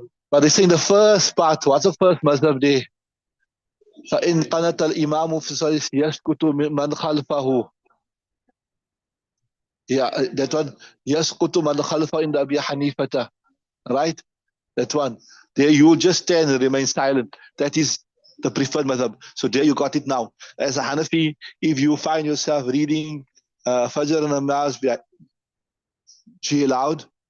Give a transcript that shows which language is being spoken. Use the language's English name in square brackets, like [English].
[English] But they say in the first part, what's the first mazhab there? [Arabic] فإن قنت الإمام في الصلاة يسكت من خلفه. [English] Yeah, that one. [Arabic] يسكت من خلفه [English] in the Abi Hanifata. Right? That one. There you just stand and remain silent. That is the preferred mazhab. So there you got it now. As a Hanafi, if you find yourself reading Fajr and Namaz, she allowed.